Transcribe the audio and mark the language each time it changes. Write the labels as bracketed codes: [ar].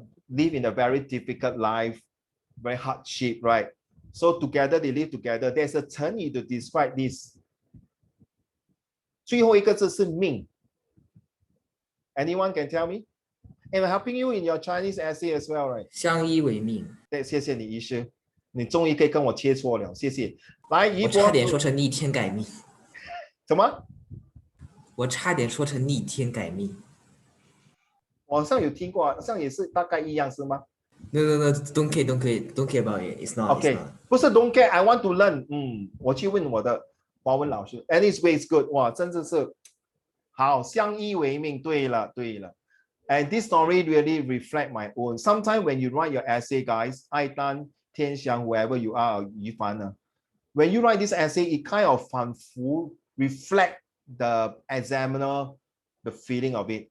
[en] Live in a very difficult life, very hardship, right? So together they live together. There's a 成语 to describe this. [zh] 最后一个字是命. [en] Anyone can tell me? I'm helping you in your Chinese essay as well, right? [zh] 相依为命。对，谢谢你，医师，你终于可以跟我切磋了，谢谢。来，一波。我差点说成逆天改命。什么？我差点说成逆天改命。我好像有听过，好像也是大概一样，是吗？ [en] No, don't care about it. It's not. Okay, 不是 don't care. I want to learn. [zh] 我去问我的华文老师。 [en] Anyway, it's good. [zh] 哇，真的是好，相依为命。对了。 [en] And this story really reflect my own. Sometimes when you write your essay, guys, Aitan, Tianxiang, wherever you are, Yifan, when you write this essay, it kind of reflect the examiner, the feeling of it.